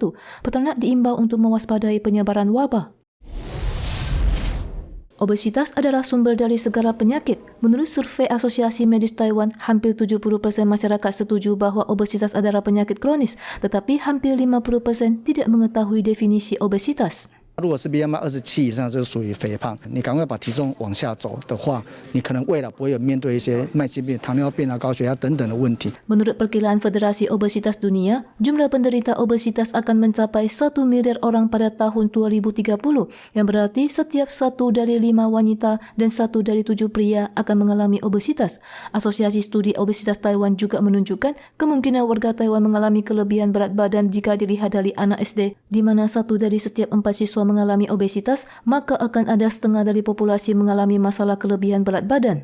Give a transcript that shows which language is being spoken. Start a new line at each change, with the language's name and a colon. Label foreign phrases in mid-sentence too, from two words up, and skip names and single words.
Indonesian: Peternak diimbau untuk mewaspadai penyebaran wabah. Obesitas adalah sumber dari segala penyakit. Menurut survei Asosiasi Medis Taiwan, hampir 70% masyarakat setuju bahwa obesitas adalah penyakit kronis, tetapi hampir 50% tidak mengetahui definisi obesitas.
Chinese: 如果是 BMI 27以上，就属于肥胖。你赶快把体重往下走的话，你可能未来不会有面对一些慢性病、糖尿病、高血压等等的问题。
Indonesian: Menurut perkiraan Federasi Obesitas Dunia, jumlah penderita obesitas akan mencapai 1 miliar orang pada tahun 2030, yang berarti setiap 1 dari 5 wanita dan 1 dari 7 pria akan mengalami obesitas. Asosiasi Studi Obesitas Taiwan juga menunjukkan kemungkinan warga Taiwan mengalami kelebihan berat badan jika dilihat dari anak SD, di mana 1 dari setiap 4 siswa mengalami obesitas, maka akan ada setengah dari populasi mengalami masalah kelebihan berat badan.